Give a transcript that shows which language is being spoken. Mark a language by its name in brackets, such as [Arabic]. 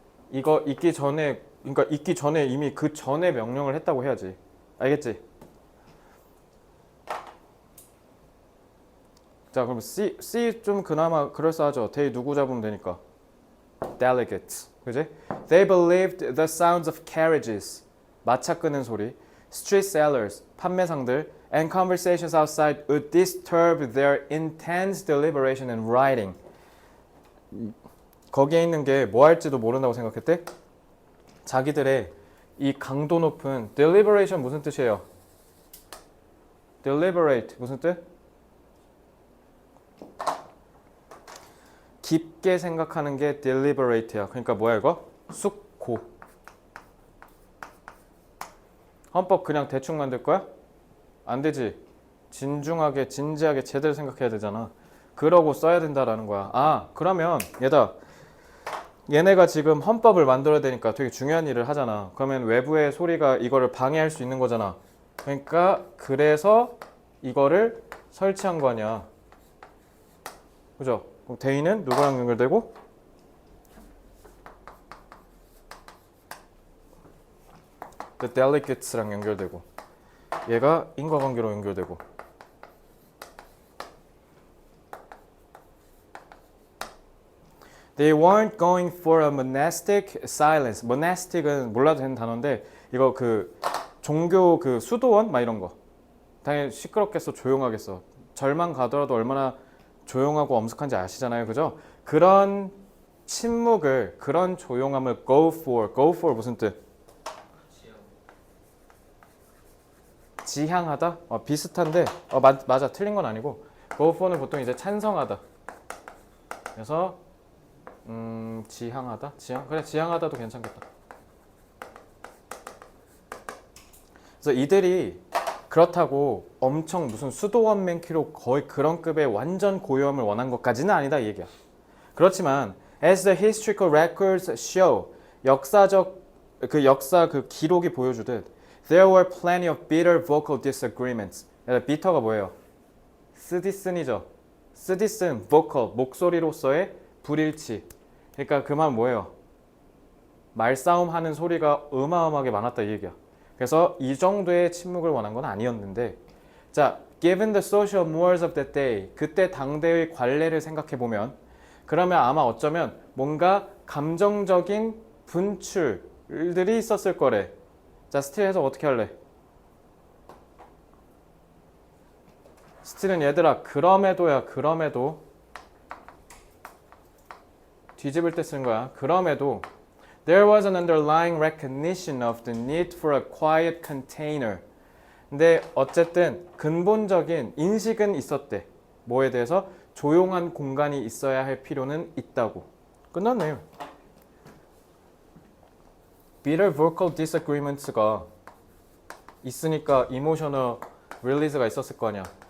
[Korean] 이거 있기 전에 그러니까 있기 전에 이미 그 전에 명령을 했다고 해야지. 알겠지? 자 그럼 C 좀 그나마 그럴싸하죠. they 누구 잡으면 되니까. delegates. 그지? [English] They believed the sounds of carriages. [Korean] 마차 끄는 소리. [English] street sellers. [Korean] 판매상들. [English] and conversations outside would disturb their intense deliberation and writing. [Korean] 거기에 있는 게 뭐 할지도 모른다고 생각했대? 자기들의 이 강도 높은 deliberation 무슨 뜻이에요? deliberate 무슨 뜻? 깊게 생각하는 게 deliberate야. 그러니까 뭐야 이거? 숙고. 헌법 그냥 대충 만들 거야? 안 되지. 진중하게 진지하게 제대로 생각해야 되잖아. 그러고 써야 된다라는 거야. 아 그러면 얘네가 지금 헌법을 만들어야 되니까 되게 중요한 일을 하잖아. 그러면 외부의 소리가 이거를 방해할 수 있는 거잖아. 그러니까 그래서 이거를 설치한 거 아니야. 그죠? 그럼 대의는 누구랑 연결되고? The delegates랑 연결되고 얘가 인과관계로 연결되고 [English] They weren't going for a monastic silence. [Korean] monastic은 몰라도 되는 단어인데 이거 그 종교 그 수도원 막 이런 거 당연히 시끄럽겠어 조용하겠어 절만 가더라도 얼마나 조용하고 엄숙한지 아시잖아요 그죠? 그런 침묵을 그런 조용함을 go for 무슨 뜻? 지향하다? 비슷한데 맞아 틀린 건 아니고 go for는 보통 이제 찬성하다 그래서 지향하다? 그래 지향하다도 괜찮겠다. 그래서 이들이 그렇다고 엄청 무슨 수도원 맨키로 거의 그런 급의 완전 고요함을 원한 것까지는 아니다 이 얘기야. 그렇지만 [English] as the historical records show [Korean] 역사 그 기록이 보여주듯 [English] there were plenty of bitter vocal disagreements. [Korean] 비터가 뭐예요? 쓰디쓴이죠. 쓰디쓴 vocal 목소리로서의 불일치. 그러니까 그 말 뭐예요? 말싸움 하는 소리가 어마어마하게 많았다 이 얘기야. 그래서 이 정도의 침묵을 원한 건 아니었는데 자, [English] given the social mores of that day [Korean] 그때 당대의 관례를 생각해 보면 그러면 아마 어쩌면 뭔가 감정적인 분출들이 있었을 거래. 자, 스틸 해석 어떻게 할래? 스틸은 얘들아 그럼에도야 그럼에도 뒤집을 때 쓰는 거야. 그럼에도 [English] There was an underlying recognition of the need for a quiet container. [Korean] 근데 어쨌든 근본적인 인식은 있었대. 뭐에 대해서? 조용한 공간이 있어야 할 필요는 있다고. 끝났네요. [English] bitter vocal disagreements가 [Korean] 있으니까 emotional release가 있었을 거 아니야.